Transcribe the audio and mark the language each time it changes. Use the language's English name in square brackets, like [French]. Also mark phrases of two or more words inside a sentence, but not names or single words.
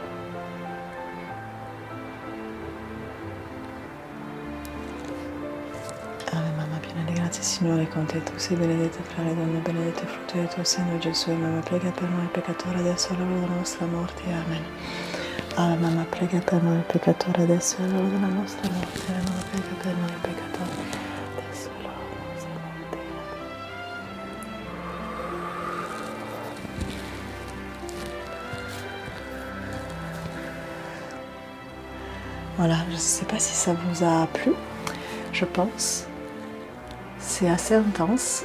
[Italian] Ave Mamma piena di grazia, Signore è con te, tu sei benedetta tra le donne, benedetto il frutto del tuo seno, Gesù. E Mamma, prega per noi peccatori, adesso è l'ora della nostra morte. Amen. Ave Mamma, prega per noi peccatori, adesso è l'ora della nostra morte. Ave Mamma, prega per noi peccatori, adesso è l'ora della nostra morte. [French] Voilà, je ne sais pas si ça vous a plu, je pense. C'est assez intense.